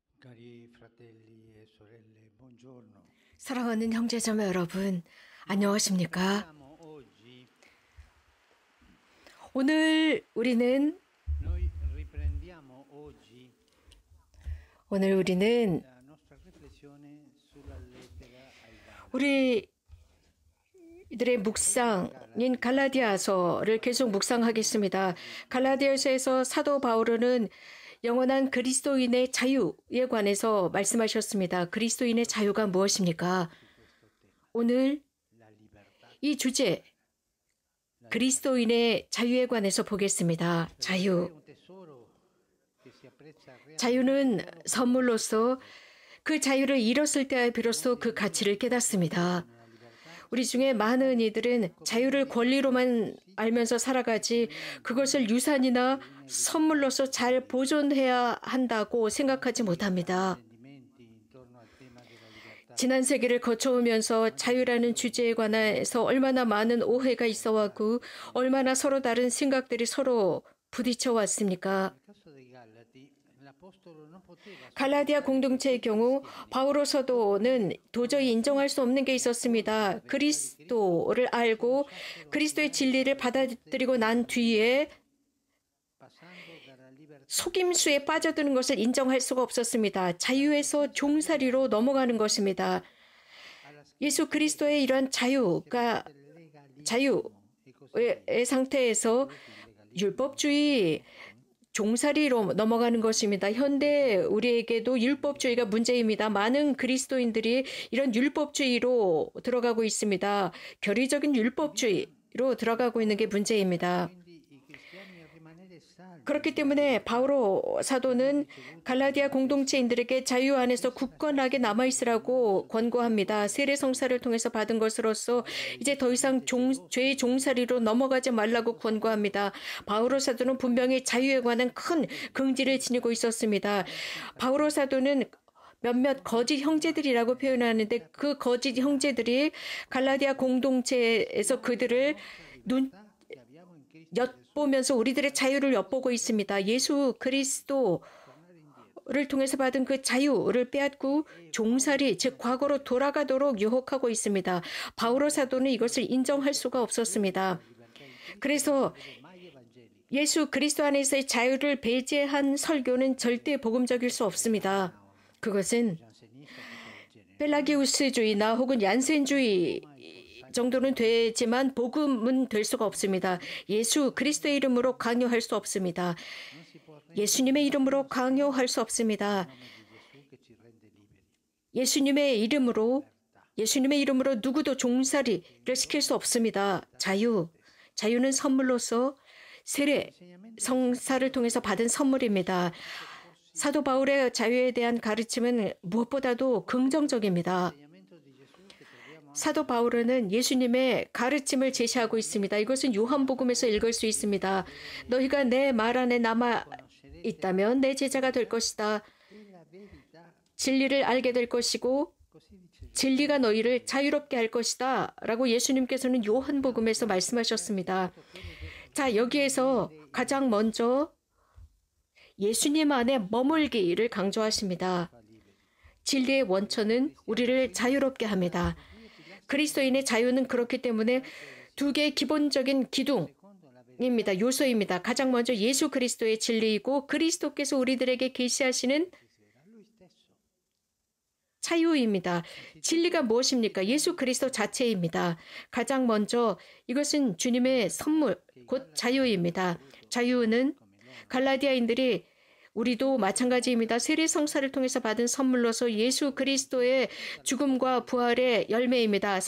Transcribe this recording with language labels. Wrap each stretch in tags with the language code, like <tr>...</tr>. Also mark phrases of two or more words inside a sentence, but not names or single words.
<it>Cari fratelli e sorelle, buongiorno.</it> <ko>사랑하는 형제자매 여러분, 안녕하십니까?</ko> <it>Siamo oggi,</it> <ko>오늘 우리는</ko> <it>noi riprendiamo oggi</it> <ko>우리는</ko> <it>la nostra riflessione sulla lettera ai Galati.</it> <ko>우리들의 묵상인 갈라디아서를 계속 묵상하겠습니다. 갈라디아서에서 사도 바울은 영원한 그리스도인의 자유에 관해서 말씀하셨습니다. 그리스도인의 자유가 무엇입니까? 오늘</ko> <it>La libertà,</it> <ko>이 주제, 그리스도인의 자유에 관해서 보겠습니다. è 자유.</ko> <it>un tesoro che si apprezza realmente</it> <ko>자유는 선물로서 그 자유를 잃었을 때 비로소 그 가치를 깨닫습니다. 우리 중에 많은 이들은 자유를 권리로만 알면서 살아가지 그것을 유산이나 선물로서 잘 보존해야 한다고 생각하지 못합니다.</ko> <it>intendimenti intorno al tema della libertà.</it> <ko>지난 세기를 거쳐오면서 자유라는 주제에 관해서 얼마나 많은 오해가 있어왔고 얼마나 서로 다른 생각들이 서로 부딪혀 왔습니까?</ko> <it>Nel caso dei Galati, l'Apostolo non poteva</it> <ko>갈라디아 공동체의 경우 바오로 사도는 도저히 인정할 수 없는 게 있었습니다. 그리스도를 알고 그리스도의 진리를 받아들이고 난 뒤에</ko> <it>passando dalla libertà</it> <ko>속임수에 빠져드는 것을 인정할 수가 없었습니다. 자유에서 종살이로 넘어가는 것입니다. alla 예수 그리스도의 이러한 자유의 상태에서 율법주의, 종살이로 넘어가는 것입니다. 현대 우리에게도 율법주의가 문제입니다. 많은 그리스도인들이 이런 율법주의로 들어가고 있습니다. 교리적인 율법주의로 들어가고 있는 게 문제입니다.</ko> <it>quindi i cristiani a rimanere saldi.</it> <ko>그렇기 때문에 바오로 사도는 갈라디아 공동체인들에게 자유 안에서 굳건하게 남아있으라고 권고합니다. 세례 성사를 통해서 받은 것으로서 이제 더 이상 죄의 종살이로 넘어가지 말라고 권고합니다. 바오로 사도는 분명히 자유에 관한 큰 긍지를 지니고 있었습니다. 바오로 사도는 몇몇 거짓 형제들이라고 표현하는데 그 거짓 형제들이 갈라디아 공동체에서 그들을</ko> <it>che abbiamo in Cristo</it> <ko>엿보면서 우리들의 자유를 엿보고 있습니다. 예수 그리스도를 통해서 받은 그 자유를 빼앗고 종살이, 즉 과거로 돌아가도록 유혹하고 있습니다. 바오로 사도는 이것을 인정할 수가 없었습니다. 그래서</ko> <it>mai evangelica.</it> <ko>예수 그리스도 안에서의 자유를 배제한 설교는 절대 복음적일 수 없습니다. 그것은</ko> <it>Jansenista tutto il genere.</it> <ko>펠라기우스주의나 혹은 얀센주의 정도는 되지만 복음은 될 수가 없습니다. 예수 그리스도의 이름으로 강요할 수 없습니다.</ko> <it>Non si può rendere</it> <ko>예수님의 이름으로 강요할 수 없습니다.</ko> <it>il nome di Gesù che ci rende liberi.</it> <ko>예수님의 이름으로 누구도 종살이를 시킬 수 없습니다. 자유는 선물로서 세례, 성사를 통해서 받은 선물입니다. 사도 바울의 자유에 대한 가르침은 무엇보다도 긍정적입니다.</ko> <it>L'insegnamento di Gesù che troviamo</it> <ko>사도 바울은 예수님의 가르침을 제시하고 있습니다. 이것은 요한복음에서 읽을 수 있습니다. 너희가 내 말 안에 남아 있다면 내 제자가 될 것이다.</ko> <it>nella verità,</it> <ko>진리를 알게 될 것이고</ko> <it>così dice</it> <ko>진리가 너희를 자유롭게 할 것이다. 라고 예수님께서는 요한복음에서 말씀하셨습니다. 자, 여기에서 가장 먼저 예수님 안에 머물기를 강조하십니다. 진리의 원천은 우리를 자유롭게 합니다. 그리스도인의 자유는 그렇기 때문에 두 개의 기본적인 기둥입니다. 요소입니다. 가장 먼저 예수 그리스도의 진리이고 그리스도께서 우리들에게 계시하시는</ko> <it>lui stesso.</it> <ko>자유입니다. 진리가 무엇입니까? 예수 그리스도 자체입니다. 가장 먼저 이것은 주님의 선물, 곧 자유입니다. 자유는 갈라디아인들이 우리도 마찬가지입니다. 세례 성사를 통해서 받은 선물로서 예수 그리스도의 죽음과 부활의 열매입니다.</ko>